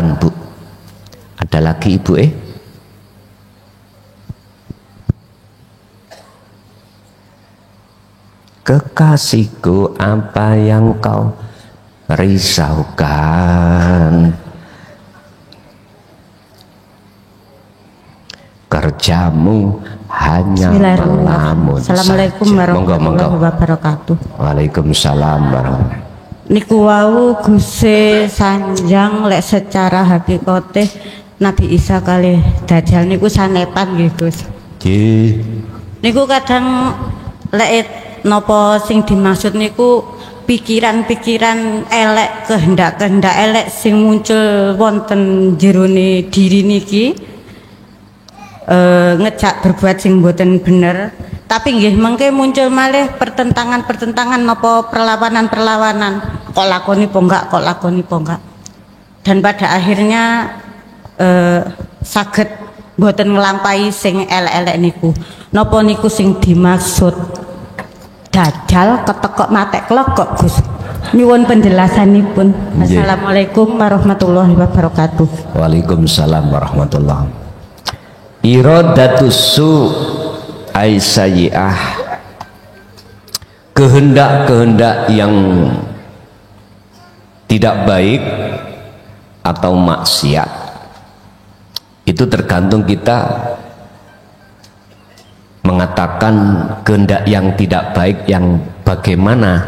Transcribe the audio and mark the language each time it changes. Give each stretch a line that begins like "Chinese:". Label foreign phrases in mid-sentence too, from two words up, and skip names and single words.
Indonesian: Mekaten Bu, Ada lagi ibu Kekasihku, apa yang kau risaukan? Kerjamu hanya melamun.
Arabic: السلام عليكم ورحمة الله وبركاته. وعليكم السلام ورحمة الله.
Javanese: Niku wau Gusti sanjang lek secara hakikate Nabi Isa kali Dajjal niku sanepan nggih Gus. Nggih. Niku kadang lek napa sing dimaksud niku pikiran-pikiran elek, kehendak-kehendak elek sing muncul wonten jerone diri niki ngejak berbuat sing mboten bener, tapi nggih mengke muncul malih pertentangan-pertentangan napa perlawanan-perlawanan, kok lakoni po enggak, kok lakoni po enggak,
Indonesian: dan pada akhirnya
Javanese: saged mboten nglampahi sing elek-elek niku. Napa niku sing dimaksud Dajjal ketekok matek klekok Gus? Nyuwun penjelasanipun.
Arabic: السلام عليكم ورحمة الله وبركاته. وعليكم السلام ورحمة الله. إرادة السوء أي سيئة,
Indonesian: kehendak-kehendak yang tidak baik atau maksiat, itu tergantung kita mengatakan kehendak yang tidak baik yang bagaimana.